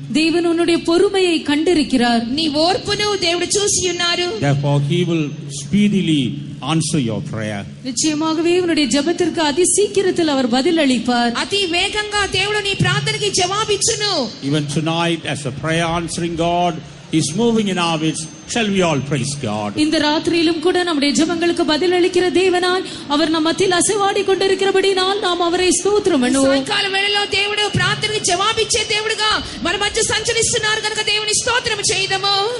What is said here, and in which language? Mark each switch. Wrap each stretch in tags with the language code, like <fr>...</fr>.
<ta>தேவன் உன்னுடைய பொறுமையை கண்டிருக்கிறார்.</ta> <te>నీ ఓర్పును దేవుడు చూసి ఉన్నారు.</te> <en>Therefore he will speedily answer your prayer.</en> <ta>நிச்சயமாகவே உன்னுடைய ஜெபத்திற்கு அதி சீக்கிரத்தில் அவர் பதில் அளிப்பார்.</ta> <te>అతి వేగంగా దేవుడు నీ ప్రార్థనకి జవాబిచ్చును.</te> <en>Even tonight, as a prayer answering God is moving in our midst, shall we all praise God?</en> <ta>இந்த ராத்திரியிலும் கூட நம்முடைய ஜெபங்களுக்கு பதில் அளிக்கிற தேவனாய் அவர் நம் மத்தியில் அசைவாடி கொண்டிருக்கிறபடினால் நாம் அவரை ஸ்தோத்திரம் பண்ணுவோம்.</ta> <te>సాయంకాల వేళలో దేవుడు ప్రార్థనకి జవాబిచ్చే దేవుడుగా మన మధ్య సంచరిస్తున్నారు కనుక దేవుని స్తోత్రం చేద్దాము.</te>